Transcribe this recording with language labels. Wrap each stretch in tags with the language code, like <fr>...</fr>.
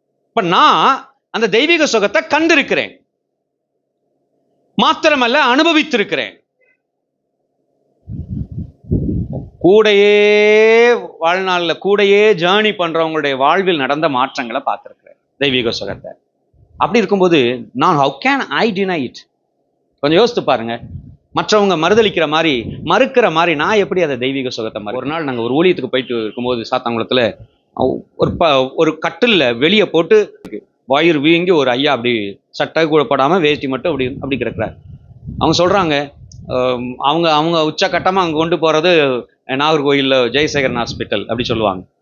<ta>இப்ப நான் அந்த தெய்வீக சுகத்தை கண்டிருக்கிறேன், மாத்திரமல்ல அனுபவித்திருக்கிறேன். கூடையே வாழ்நாளில் கூடையே ஜேர்னி பண்றவங்களுடைய வாழ்வில் நடந்த மாற்றங்களை பார்த்திருக்கிறேன், தெய்வீக சுகத்தை. அப்படி இருக்கும்போது நான்</ta> <en>how can I deny it?</en> <ta>கொஞ்சம் யோசித்து பாருங்க. மற்றவங்க மறுக்கிற மாதிரி நான் எப்படி அதை தெய்வீக சுகத்தை ஒரு நாள் நாங்கள் ஒரு ஊழியத்துக்கு போயிட்டு இருக்கும்போது சாத்தாங்குளத்தில் ஒரு கட்டில் வெளியே போட்டு வயிறு வீங்கி ஒரு ஐயா அப்படி சட்டை கூட போடாமல் வேஷ்டி மட்டும் அப்படி கிடக்குறாரு. அவங்க சொல்கிறாங்க, அவங்க உச்சக்கட்டமாக அங்கே கொண்டு போகிறது நாகர்கோயிலில் ஜெயசேகரன் ஹாஸ்பிட்டல் அப்படி சொல்லுவாங்க.</ta>